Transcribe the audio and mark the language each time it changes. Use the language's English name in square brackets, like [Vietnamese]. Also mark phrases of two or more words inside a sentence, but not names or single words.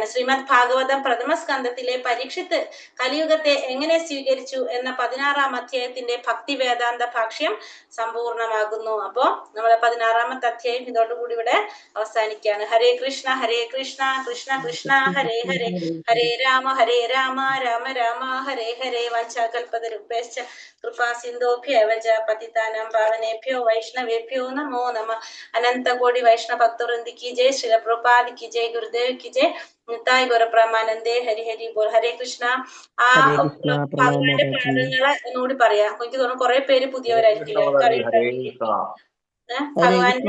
[Malayalam] ശ്രീമദ് ഭാഗവതം പ്രഥമ സ്കന്ധത്തിലെ പരീക്ഷിത്ത് കലിയുഗത്തെ എങ്ങനെ സ്വീകരിച്ചു എന്ന 16-ാം അധ്യായത്തിന്റെ ഭക്തി വേദാന്ത ഭാഷ്യം സമ്പൂർണമാകുന്നു. അപ്പോ നമ്മളെ 16-ാമത്തെ അധ്യായം ഇതോടുകൂടി ഇവിടെ അവസാനിക്കുകയാണ്. [Sanskrit] ഹരേ കൃഷ്ണ കൃഷ്ണ കൃഷ്ണ ഹരേ ഹരേ, ഹരേ രാമ രാമ രാമ ഹരേ ഹരേ. വഞ്ചാകൽപതരുഭ്യശ്ച കൃപാ സിന്ധോഭ്യവ ച പതിതാനാം പാവനേഭ്യോ വൈഷ്ണവേഭ്യോ നമോ നമഃ. അനന്തകോടി വൈഷ്ണവ ഭക്തവൃന്ദിക്ക് ജയ്. ശ്രീല പ്രഭുപാദിക്ക് ജയ്. ഗുരുദേവിക്ക് ജയ്. നിത്തായ് ഗുരുപ്രമാനന്ദേ. ഹരി ഹരി ബോൾ. ഹരേ കൃഷ്ണ. [Malayalam] ആ ഭഗവാന്റെ പാദങ്ങളെ ഒന്നുകൂടി പറയാം. എനിക്ക് തോന്നുന്നു കുറെ പേര് പുതിയവരായിരിക്കില്ലേ. ഭഗവാന്റെ